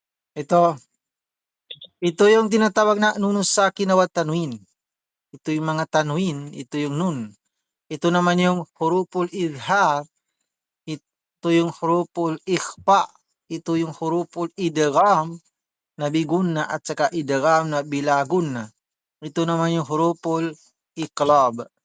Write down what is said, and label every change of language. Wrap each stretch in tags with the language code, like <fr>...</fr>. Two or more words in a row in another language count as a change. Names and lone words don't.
<tl>Ito yung tinatawag na</tl> <ar>النون الساكنة والتنوين.</ar> <tl>Ito yung mga tanwin, ito yung nun. Ito naman yung</tl> <ar>حروف الإظهار,</ar> <tl>ito yung</tl> <ar>حروف الإخفاء,</ar> <tl>ito yung</tl> <ar>حروف الإدغام</ar> <tl>na bigunna at saka idgham na bilagunna. Ito naman yung</tl> <ar>حروف الإقلاب.</ar>